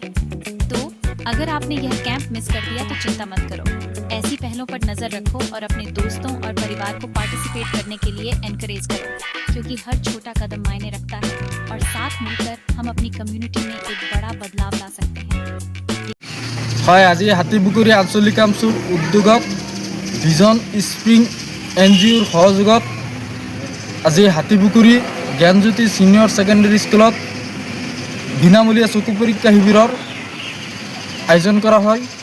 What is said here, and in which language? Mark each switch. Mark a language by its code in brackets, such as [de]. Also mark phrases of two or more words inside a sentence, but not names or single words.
[hi] तो अगर आपने यह कैंप मिस कर दिया तो चिंता मत करो, ऐसी पहलों पर नजर रखो और अपने दोस्तों और परिवार को पार्टिसिपेट करने के लिए एनकरेज करो, क्योंकि हर छोटा कदम मायने रखता है और साथ मिलकर हम अपनी कम्युनिटी में एक बड़ा बदलाव ला सकते हैं। [as] হয় আজি হাতীপুখুৰী আঞ্চলিক কামচুৰ উদ্যোগত ভিজন স্প্ৰিং NGOৰ সহযোগত আজি হাতীপুখুৰী জ্ঞানজ্যোতি ছিনিয়ৰ ছেকেণ্ডেৰী স্কুলত বিনামূলীয়া চকু পৰীক্ষা শিবিৰৰ আয়োজন কৰা হয়।